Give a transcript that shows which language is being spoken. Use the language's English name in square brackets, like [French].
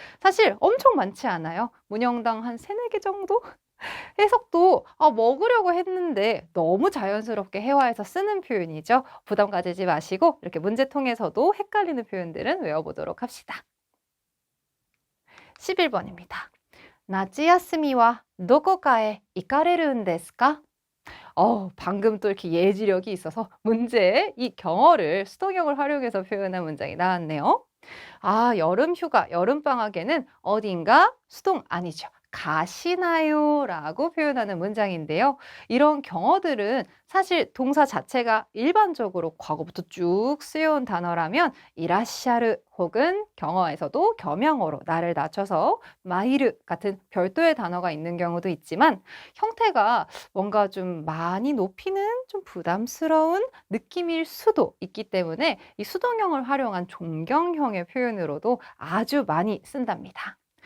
[Korean] 사실 엄청 많지 않아요. 문형당 한 3-4개 정도? 해석도 먹으려고 했는데 너무 자연스럽게 회화해서 쓰는 표현이죠. 부담 가지지 마시고 이렇게 문제통에서도 헷갈리는 표현들은 외워보도록 합시다. 11번입니다. [Japanese] 夏休みはどこかへ行かれるんですか? [Korean] 방금 또 이렇게 예지력이 있어서 문제에 이 경어를 수동형을 활용해서 표현한 문장이 나왔네요. 여름 휴가, 여름 방학에는 어딘가 수동 아니죠. 가시나요? 라고 표현하는 문장인데요. 이런 경어들은 사실 동사 자체가 일반적으로 과거부터 쭉 쓰여온 단어라면 이라시아르 혹은 경어에서도 겸양어로 나를 낮춰서 마이르 같은 별도의 단어가 있는 경우도 있지만 형태가 뭔가 좀 많이 높이는 좀 부담스러운 느낌일 수도 있기 때문에 이 수동형을 활용한 존경형의 표현으로도 아주 많이 쓴답니다.